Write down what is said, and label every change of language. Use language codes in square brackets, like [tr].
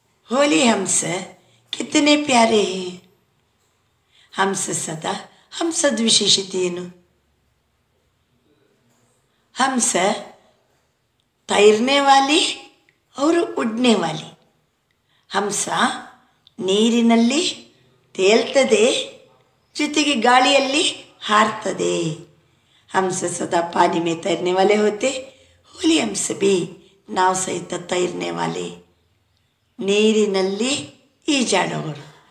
[hi] होली हंस कितने प्यारे हैं. हंस सदा हंसद विशेषते ಏನು? हंस तैरने वाली और उड़ने वाली. [kn] हंस ನೀರಿನಲ್ಲಿ ತೇಲ್ತದೆ, ಜೊತೆಗೆ ಗಾಳಿಯಲ್ಲಿ ಹಾರ್ತದೆ. [hi] हंस सदा पानी में तैरने वाले होते. होली हंस भी [kn] ನಾವು ಸಹಿತ [hi] ತೈರ್ನೆ ವಾಲೆ, [kn] ನೀರಿನಲ್ಲಿ ಈಜಾಡೋರು.